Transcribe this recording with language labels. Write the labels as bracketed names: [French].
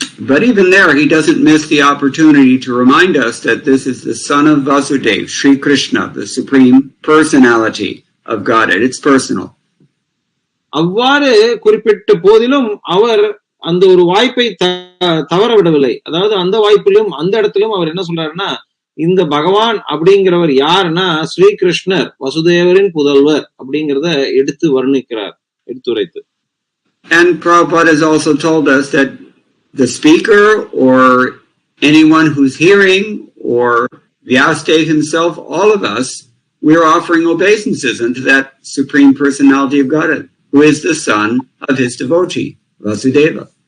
[English] But even there, he doesn't miss the opportunity to remind us that this is the son of Vasudeva, Sri Krishna, the supreme personality of Godhead. It's personal. [Tamil] அவ்வாறு குறிப்பிட்ட போதிலும் அவர் அந்த ஒரு வாய்ப்பை தவற விடவில்லை. அதாவது அந்த வாய்ப்பிலும் அந்த இடத்திலும் அவர் என்ன சொல்றாருன்னா, இந்த பகவான் அப்படிங்கிறவர் யாருன்னா ஸ்ரீகிருஷ்ணர், வசுதேவரின் புதல்வர் அப்படிங்கிறத எடுத்து வர்ணிக்கிறார், எடுத்துரைத்து. [English] And Prabhupada has also told us that the speaker or anyone who's hearing or Vyasadeva himself, all of us, we're offering obeisances unto that supreme personality of Godhead, who is the son of his devotee, Vasudeva.